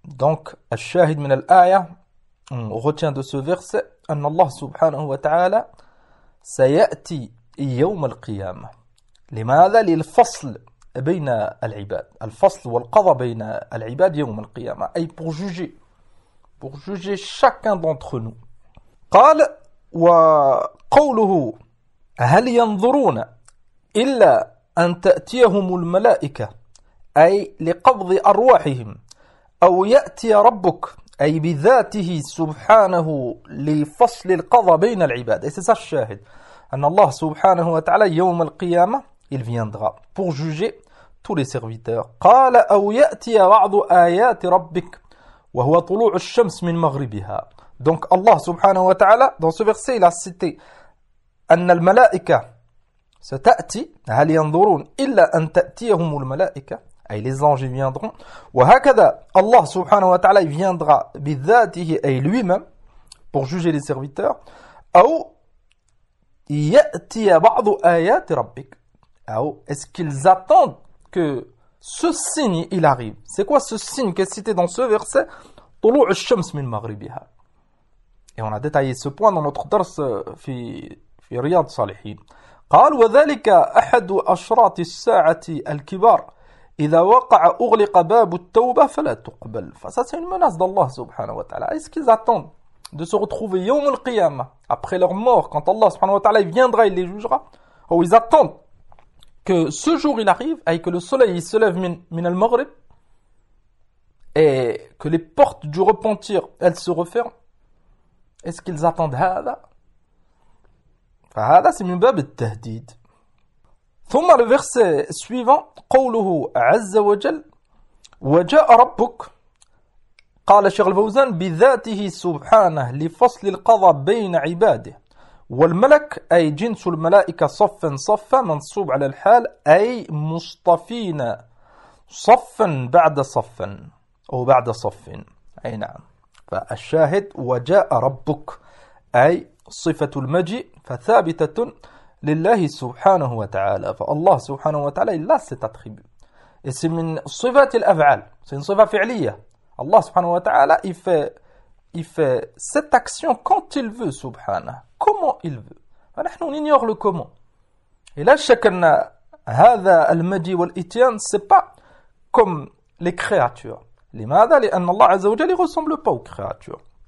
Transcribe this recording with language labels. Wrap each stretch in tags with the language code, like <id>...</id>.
<ar>Donc, al-shahid min al-aya,</ar> <fr>on retient de ce verset,</fr> <ar>an Allah subhanahu wa ta'ala, sayati يوم القيامة لماذا للفصل بين العباد الفصل والقضاء بين العباد يوم القيامة أي</ar> <fr>pour juger chacun d'entre nous.</fr> <ar>قال وقوله هل ينظرون إلا أن تأتيهم الملائكة أي لقبض أرواحهم أو يأتي ربك أي بذاته سبحانه لفصل القضاء بين العباد.</ar> <fr>Et c'est ça le شاهد. En Allah subhanahu wa ta'ala, yawm al-qiyama, il viendra pour juger tous les serviteurs.</fr> <ar>قال أو يأتي بعض آيات ربك وهو طلوع الشمس من مغربها.</ar> <fr>Donc Allah subhanahu wa ta'ala, dans ce verset, il a cité</fr> <ar>أن الملائكة ستأتي هل ينظرون إلا أن تأتيهم الملائكة أي</ar> <fr>les anges viendront.</fr> <ar>وهكذا</ar> <fr>Allah subhanahu wa ta'ala, il viendra</fr> <ar>بذاته أي</ar> <fr>lui-même pour juger les serviteurs.</fr> <ar>أو يأتي بعض آيات ربك.</ar> <fr>Est-ce qu'ils attendent que ce signe il arrive? C'est quoi ce signe qui est cité dans ce verset?</fr> <ar>طلوع الشمس من مغربها.</ar> <fr>Et on a détaillé ce point dans notre</fr> <ar>درس في رياض صالحين. قال وذلك أحد أشراط الساعة الكبار إذا وقع أغلق باب التوبة فلا تقبل.</ar> <fr>Ça c'est une menace d'Allah subhanahu wa ta'ala. Est-ce qu'ils attendent de se retrouver yawm al-qiyama, après leur mort, quand Allah subhanahu wa ta'ala il viendra, il les jugera, ou ils attendent que ce jour il arrive, et que le soleil il se lève min al-maghrib, et que les portes du repentir, elles se referment. Est-ce qu'ils attendent hada? Hada, c'est mubab al-tahdid.</fr> <ar>Thumma,</ar> <fr>le verset suivant,</fr> <ar>qawluhu azza wa jal, wa ja'a rabbuk, قال الشيخ الفوزان بذاته سبحانه لفصل القضاء بين عباده والملك أي جنس الملائكة صفا صفا منصوب على الحال أي مصطفين صفا بعد صفا أو بعد صف أي نعم فالشاهد وجاء ربك أي صفة المجيء فثابتة لله سبحانه وتعالى فالله سبحانه وتعالى لا ستتخب اسم من صفات الأفعال سين صفة فعلية.</ar> <fr>Allah subhanahu wa ta'ala, il fait cette action quand il veut, subhanahu, comment il veut. Alors, on ignore le comment. Et là, chacun,</fr> <ar>هذا المجي والإتيان,</ar> <fr>c'est pas comme les créatures.</fr> <ar>لماذا لأن الله عز وجل</ar> <fr>ne ressemble pas aux créatures.</fr>